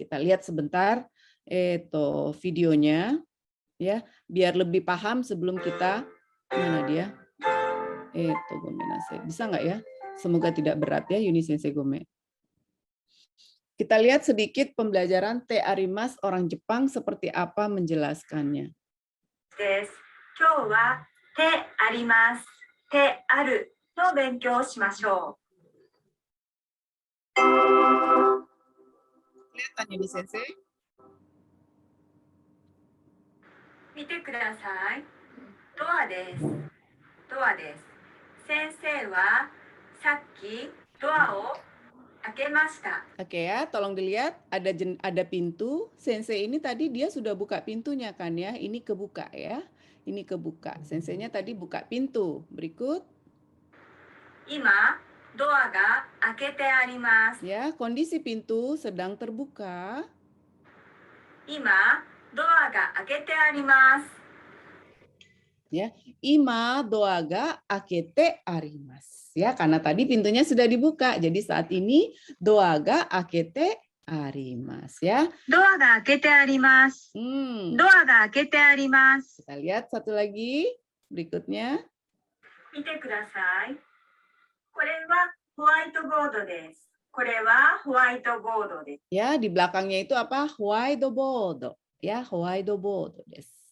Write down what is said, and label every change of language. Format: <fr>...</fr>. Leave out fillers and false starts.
<id>Kita lihat sebentar itu videonya ya, biar lebih paham sebelum kita, mana dia? Itu gomenasai. Bisa nggak ya? Semoga tidak berat ya Yuni Sensei Gome. Kita lihat sedikit pembelajaran te arimasu orang Jepang seperti apa menjelaskannya.</id> <ja>今日はてあります、てあるの勉強をしましょう。</ja> <id>Kelihatan Yuni Sensei?</id> <ja>見てください。ドアです。ドアです。先生はさっきドアを開けました。</ja> <id>Oke ya, tolong dilihat ada pintu. Sensei ini tadi dia sudah buka pintunya kan ya. Ini kebuka ya. Ini kebuka. Senseinya tadi buka pintu. Berikut.</id> <ja>今ドアが開けてあります。</ja> <id>Ya, kondisi pintu sedang terbuka.</id> <ja>今ドアが開けてあります。 Ya, ima doa ga akete arimasu.</ja> <id>Ya, karena tadi pintunya sudah dibuka. Jadi saat ini</id> <ja>doa ga akete arimasu</ja> <id>ya.</id> <ja>ドアが開けてあります。ドアが開けてあります。</ja> <id>Kita lihat satu lagi berikutnya.</id> <ja>見てください。これはホワイトボードです。これはホワイトボードです。</ja> <id>Ya, di belakangnya itu apa? Whiteboard. Ya, whiteboard desu.</id>